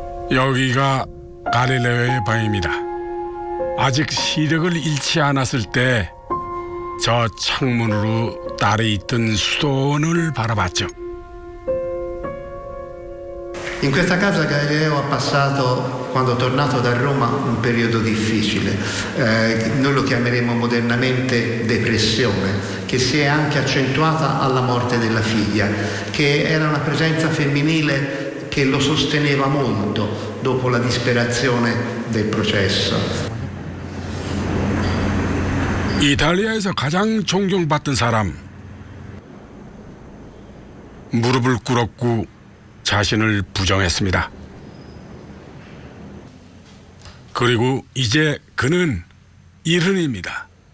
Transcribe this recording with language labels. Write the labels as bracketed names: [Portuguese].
[Korean] 여기가 갈릴레오의 방입니다. 아직 시력을 잃지 않았을 때 저 창문으로 딸이 있던 수도원을 바라봤죠. [Italian] In questa casa Galileo ha passato, quando tornato da Roma, un periodo difficile. Noi lo chiameremo modernamente depressione, che si è anche accentuata alla morte della figlia, che era una presenza femminile che lo sosteneva molto dopo la disperazione del processo. [Korean] 이탈리아에서 가장 존경받던 사람. 무릎을 꿇었고 자신을 부정했습니다. 그리고 이제 그는 일흔입니다.